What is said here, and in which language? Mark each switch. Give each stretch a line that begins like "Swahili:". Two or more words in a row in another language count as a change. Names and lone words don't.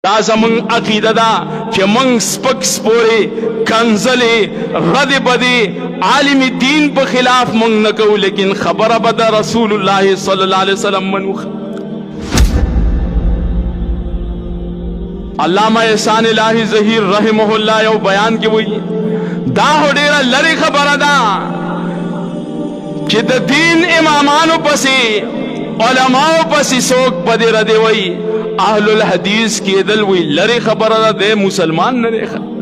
Pashto: دا زمون عقیده دا چې مونږ سپک سپورې کنزلې رد بدې عالم دین په خلاف مونږ نه کوو، لیکن خبره به د رسول الله
Arabic: صلی الله علیه وسلم
Pashto: منو. علامہ احسان الہی ظہیر
Arabic: رحمہ اللہ
Pashto: یو بیان کې وایي دا ډیره لري خبره ده چې د دین امامانو پسې علماء پسې څوک بدې ردې وایي، اهل الحدیث کېدل وی لری خبره ده د مسلمان نه دی.